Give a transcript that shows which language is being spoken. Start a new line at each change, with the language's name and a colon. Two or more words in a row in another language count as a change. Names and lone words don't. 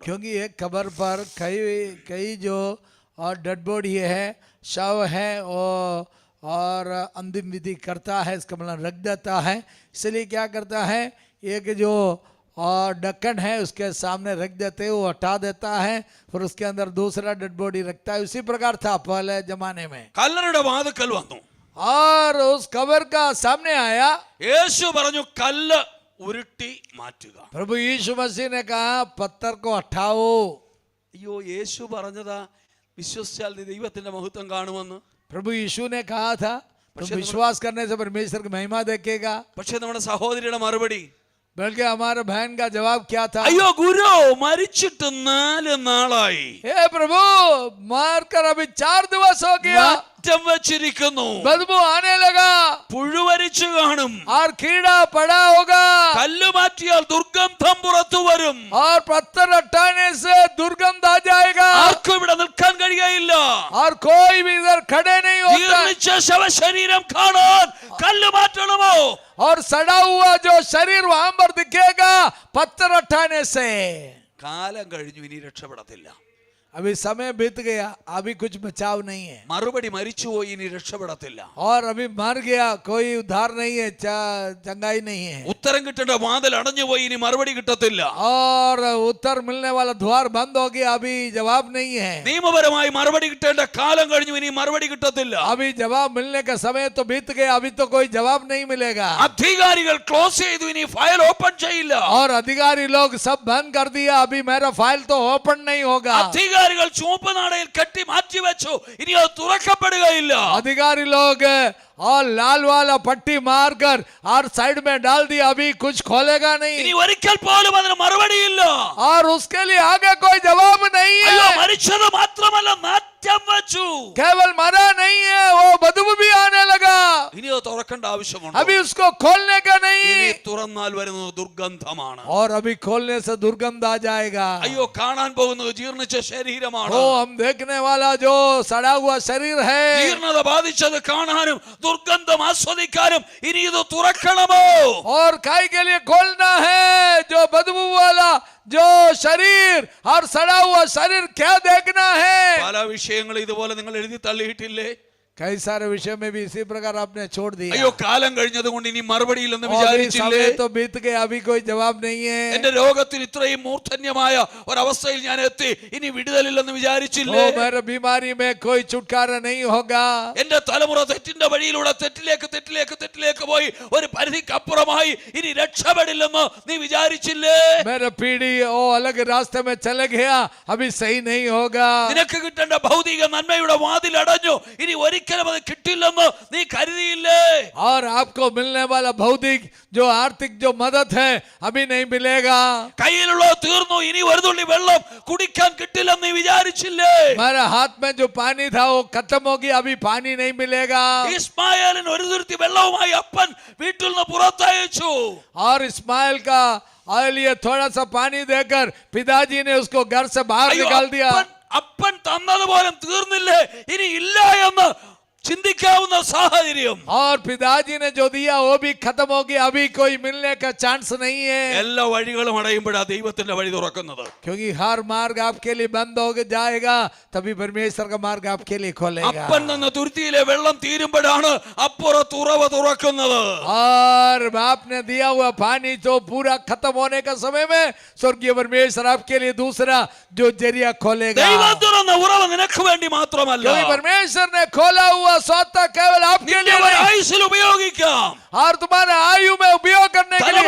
Hindi: क्योंकि एक कब्र पर कई कई जो और
English: dead body
Hindi: है, शव है, और अंतिम विधि करता है, इसका मतलब रख देता है। इसलिए क्या करता है, एक जो और ढक्कन है उसके सामने रख देते हैं, वो हटा देता है, फिर उसके अंदर दूसरा
English: dead body
Hindi: रखता है। उसी प्रकार था पहले जमाने में।
Malayalam: കല്ലറയുടെ വാതുക്കൽ വന്നു.
Hindi: और उस कब्र का सामने आया,
Malayalam: യേശു പറഞ്ഞു, കല്ല് ഉരുട്ടി മാറ്റുക.
Hindi: प्रभु यीशु मसीह ने कहा, पत्थर को हटाओ।
Malayalam: അയ്യോ, യേശു പറഞ്ഞതാ വിശ്വസിച്ചാൽ നീ ദൈവത്തിന്റെ മഹത്വം കാണുമെന്ന്.
Hindi: प्रभु यीशु ने कहा था, तुम विश्वास करने से परमेश्वर की महिमा देखेगा।
Malayalam: പക്ഷെ നമ്മുടെ സഹോദരിയുടെ മറുപടി,
Hindi: बल्कि हमारे बहन का जवाब क्या था,
Malayalam: അയ്യോ ഗുരു, മരിച്ചിട്ട് 4 നാളായി,
Hindi: हे प्रभु मारकर अभी 4 दिवस हो गया,
Malayalam: നാറ്റം വച്ചിരിക്കുന്നു,
Hindi: बदबू आने लगा
Malayalam: പുഴുവരിച്ചു കാണും,
Hindi: और कीड़ा पड़ा होगा,
Malayalam: കല്ല് മാറ്റിയാൽ ദുർഗന്ധം പുറത്തു വരും,
Hindi: और पत्थर हटाने से दुर्गंध आ जाएगा,
Malayalam: ആർക്കും ഇവിടെ നിൽക്കാൻ കഴിയയില്ല,
Hindi: और कोई भी इधर खड़े नहीं होता।
Malayalam: ജീർണിച്ച ശവശരീരം കാണാൻ കല്ല് മാറ്റണമോ?
Hindi: और सड़ा हुआ जो शरीर वहां पर दिखेगा पत्थर हटाने से।
Malayalam: കാലം കഴിഞ്ഞു, ഇനി രക്ഷപ്പെടത്തില്ല.
Hindi: अभी समय बीत गया, अभी कुछ बचाव नहीं है,
Malayalam: മറുപടി, മരിച്ചുപോയി, ഇനി രക്ഷപ്പെടത്തില്ല.
Hindi: और अभी मर गया, कोई उद्धार नहीं है, चंगाई नहीं है,
Malayalam: ഉത്തരം കിട്ടേണ്ട വാതിൽ അടഞ്ഞുപോയി, ഇനി മറുപടി കിട്ടത്തില്ല.
Hindi: और उत्तर मिलने वाला द्वार बंद हो गया, अभी जवाब नहीं है,
Malayalam: നിയമപരമായി മറുപടി കിട്ടേണ്ട കാലം കഴിഞ്ഞു, ഇനി മറുപടി കിട്ടത്തില്ല.
Hindi: अभी जवाब मिलने का समय तो बीत गया, अभी तो कोई जवाब नहीं मिलेगा,
Malayalam: അധികാരികൾ ക്ലോസ് ചെയ്തു, ഇനി ഫയൽ ഓപ്പൺ ചെയ്യില്ല.
Hindi: और अधिकारी लोग सब बंद कर दिया, अभी मेरा फाइल तो ओपन नहीं होगा,
Malayalam: അധികാരികൾ ചുവപ്പ് നാടയിൽ കെട്ടി മാറ്റി വെച്ചു, ഇനി അത് തുറക്കപ്പെടുകയില്ല.
Hindi: अधिकारी लोग और लाल वाला पट्टी मारकर और साइड में डाल दिया, अभी कुछ खोलेगा
Malayalam: ഇനി
Hindi: नहीं
Malayalam: ഒരിക്കൽ പോലും അതിന് മറുപടിയില്ല.
Hindi: और उसके लिए आगे कोई जवाब नहीं
Malayalam: അയ്യോ,
Hindi: है।
Malayalam: മരിച്ചത് മാത്രമല്ല, നാറ്റം വെച്ചു.
Hindi: केवल मरा नहीं है, वो बदबू भी आने लगा।
Malayalam: ഇനി അത് തുറക്കേണ്ട ആവശ്യമുണ്ട്.
Hindi: अभी उसको खोलने का
Malayalam: ഇനി
Hindi: नहीं,
Malayalam: തുറന്നാൽ വരുന്നത് ദുർഗന്ധമാണ്.
Hindi: और अभी खोलने से दुर्गंध आ जाएगा।
Malayalam: അയ്യോ, കാണാൻ പോകുന്നത് ജീർണിച്ച ശരീരമാണ്.
Hindi: वो हम देखने वाला जो सड़ा हुआ शरीर है,
Malayalam: ജീർണത ബാധിച്ചത് കാണാനും ദുർഗന്ധം ആസ്വദിക്കാനും ഇനി ഇത് തുറക്കണമോ?
Hindi: और काय के लिए खोलना है? जो बदबू वाला जो शरीर और सड़ा हुआ शरीर क्या देखना है?
Malayalam: പല വിഷയങ്ങൾ ഇതുപോലെ നിങ്ങൾ എഴുതി തള്ളിയിട്ടില്ലേ?
Hindi: कई सारे विषय में भी इसी प्रकार आपने छोड़ दिया।
Malayalam: അയ്യോ, കാലം കഴിഞ്ഞത് കൊണ്ട് ഇനി മറുപടിയില്ലെന്ന്
Hindi: और ये
Malayalam: വിചാരിച്ചില്ലേ?
Hindi: समय तो बीत गया, अभी कोई जवाब नहीं है।
Malayalam: എന്റെ രോഗത്തിന് ഇത്രയും മൂർധന്യമായ ഒരവസ്ഥയിൽ ഞാൻ എത്തി, ഇനി വിടുതലില്ലെന്ന് വിചാരിച്ചില്ലേ?
Hindi: ओ मेरे बीमारी में कोई छुटकारा नहीं होगा।
Malayalam: എന്റെ തലമുറ തെറ്റിന്റെ വഴിയിലൂടെ തെറ്റിലേക്ക് പോയി ഒരു പരിധിക്കപ്പുറമായി ഇനി രക്ഷപ്പെടില്ലെന്ന് നീ വിചാരിച്ചില്ലേ?
Hindi: मेरा पीढ़ी ओ अलग रास्ते में चले गया, अभी सही नहीं होगा।
Malayalam: നിനക്ക് കിട്ടേണ്ട ഭൗതിക നന്മയുടെ വാതിൽ അടഞ്ഞു, ഇനി ഒരിക്കലും അത് കിട്ടില്ലെന്ന് നീ കരുതിയില്ലേ?
Hindi: और आपको मिलने वाला भौतिक जो आर्थिक जो मदद है अभी नहीं मिलेगा।
Malayalam: കയ്യിലുള്ള തീർന്നു, ഇനി ഒരു തുള്ളി വെള്ളം കുടിക്കാൻ കിട്ടില്ലെന്ന് നീ വിചാരിച്ചില്ലേ?
Hindi: मेरे हाथ में जो पानी था वो खत्म होगी, अभी पानी नहीं मिलेगा।
Malayalam: ഇസ്മായേലിന് ഒരു തുരുത്തി വെള്ളവുമായി അപ്പൻ വീട്ടിൽ നിന്ന് പുറത്തയച്ചു.
Hindi: और इस्माइल का और लिए थोड़ा सा पानी देकर पिताजी ने उसको घर से बाहर
Malayalam: അയ്യോ,
Hindi: निकाल दिया।
Malayalam: അപ്പൻ തന്നതുപോലും തീർന്നില്ലേ, ഇനി ഇല്ല എന്ന് ചിന്തിക്കാവുന്ന സാഹചര്യം.
Hindi: और पिताजी ने जो दिया वो भी खत्म हो गया, अभी कोई मिलने का चांस नहीं है।
Malayalam: എല്ലാ വഴികളും അടയുമ്പോഴാ ദൈവത്തിന്റെ വഴി തുറക്കുന്നത്.
Hindi: क्योंकि हर मार्ग आपके लिए बंद हो जाएगा, तभी परमेश्वर का मार्ग आपके लिए खोलेगा।
Malayalam: അപ്പൻ തന്ന തുരുത്തിയിലെ വെള്ളം തീരുമ്പോഴാണ് അപ്പുറത്ത് ഉറവ തുറക്കുന്നത്.
Hindi: और आपने दिया हुआ पानी जो पूरा खत्म होने का समय में स्वर्गीय परमेश्वर आपके लिए दूसरा जो जरिया खोलेगा।
Malayalam: ദൈവം തുറന്ന ഉറവ നിനക്ക് വേണ്ടി മാത്രമല്ല,
Hindi: क्योंकि परमेश्वर ने खोला हुआ स्वतः केवल आपके
Malayalam: നിന്റെ
Hindi: लिए नहीं,
Malayalam: ആയുസ്സിൽ ഉപയോഗിക്കാം.
Hindi: और तुम्हारे आयु में उपयोग करने के लिए।